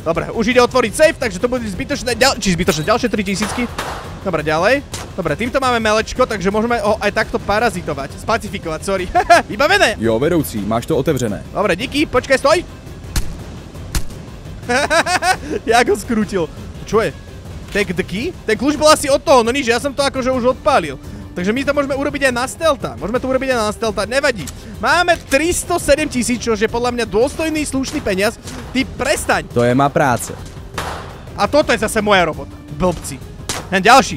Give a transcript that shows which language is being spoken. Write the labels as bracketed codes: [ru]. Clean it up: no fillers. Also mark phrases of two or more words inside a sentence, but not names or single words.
[sk] Dobre, už ide otvoriť safe, takže to bude zbytočné, ďalšie 3000. Dobre, ďalej. Dobre, týmto máme melečko, takže môžeme ho aj takto parazitovať. Spacifikovať, sorry. Vybavené! [cs] Jo, vedoucí, máš to otevřené. [sk] Dobre, díky, počkaj, stoj! Jak ho skrútil. Čo je? [en] Take the key? [sk] Ten kľúč bol asi od toho, no nič, ja som to akože už odpálil. Takže my to môžeme urobiť aj na stealtha. Nevadí. Máme 307 000, čo je podľa mňa dôstojný, slušný peniaz. Ty prestaň. [cs] To je má práce. [sk] A toto je zase moja robota. Blbci. Len ďalší.